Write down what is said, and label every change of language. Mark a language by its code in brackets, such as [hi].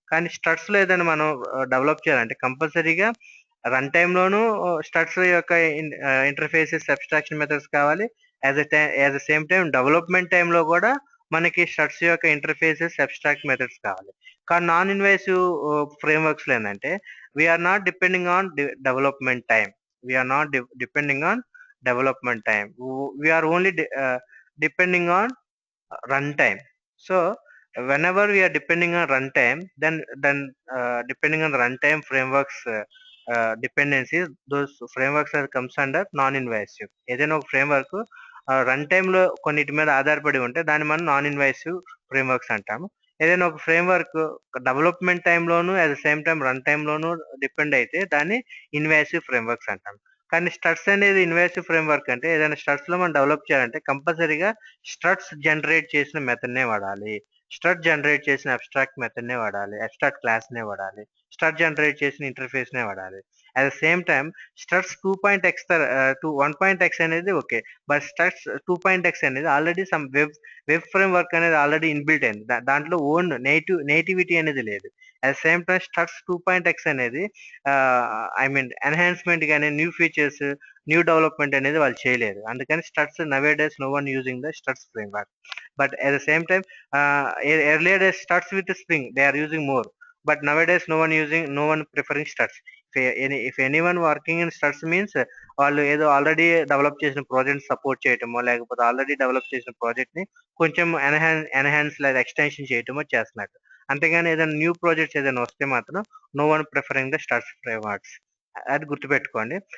[te] కానీ స్టడ్స్‌లో ఏదైనా మనం డెవలప్ చేయాలంటే కంపల్సరీగా రన్ టైమ్‌లోనూ స్టడ్స్ యొక్క ఇంటర్‌ఫేసెస్ అబ్స్ట్రాక్షన్ మెథడ్స్ కావాలి. As a same time development టైమ్‌లో కూడా మనకి స్టడ్స్ యొక్క ఇంటర్‌ఫేసెస్ అబ్స్ట్రాక్ట్ మెథడ్స్ కావాలి. [en] కానీ non invasive ఫ్రేమ్‌వర్క్స్‌లో ఏందంటే we are not depending on development time. We are not depending on development time. We are only depending on runtime. So whenever we are depending on runtime, then depending on runtime frameworks dependencies, those frameworks are comes under non-invasive. [te] ఏదైనా ఒక framework run time లో కొన్నిటి మీద ఆధారపడి ఉంటే దాన్ని మనం non invasive frameworks అంటాము. ఏదైనా ఒక framework development టైంలోను [en] at the same time [te] run టైంలోను depend అయితే దాన్ని ఇన్వాసివ్ ఫ్రేమ్వర్క్స్ అంటాం. కానీ స్టడ్స్ అనేది ఇన్వాసివ్ ఫ్రేమ్వర్క్ అంటే ఏదైనా స్టడ్స్ లో మనం డెవలప్ చేయాలంటే కంపల్సరీగా స్ట్రట్స్ జనరేట్ చేసిన మెథడ్‌నే వాడాలి. స్ట్రట్ జనరేట్ చేసిన అబ్స్ట్రాక్ట్ మెథడ్‌నే వాడాలి. అబ్స్ట్రాక్ట్ క్లాస్‌నే వాడాలి. స్ట్రట్ జనరేట్ చేసిన ఇంటర్‌ఫేస్‌నే వాడాలి. [en] at the same time [te] struts 1.x అనేది ఓకే. బట్ స్ట్రట్స్ 2.x అనేది ఆల్రెడీ సమ్ వెబ్ ఫ్రేమ్‌వర్క్ అనేది ఆల్రెడీ ఇన్‌బిల్ట్ అయింది. దాంట్లో ఓన్ నేటివిటీ అనేది లేదు. At the same time struts 2.x అనేది ఐ మీన్ ఎన్హాన్స్‌మెంట్ గాని, న్యూ ఫీచర్స్, న్యూ డెవలప్‌మెంట్ అనేది వాళ్ళు చేయలేదు. [en] అందుకని struts nowadays no one using the struts framework. But at the same time, earlier days starts with the Spring. They are using more. But nowadays, no one preferring struts. If anyone working in struts means [te] వాళ్ళు ఏదో already develop చేసిన project support చేయటమో లేకపోతే already develop చేసిన project ని కొంచెం enhance లేదా extension చేయటమో చేస్తున్నట్టు. అంతేగాని ఏదైనా న్యూ ప్రాజెక్ట్స్ ఏదైనా వస్తే మాత్రం [en] No one preferring the struts frameworks. [te] అది గుర్తుపెట్టుకోండి.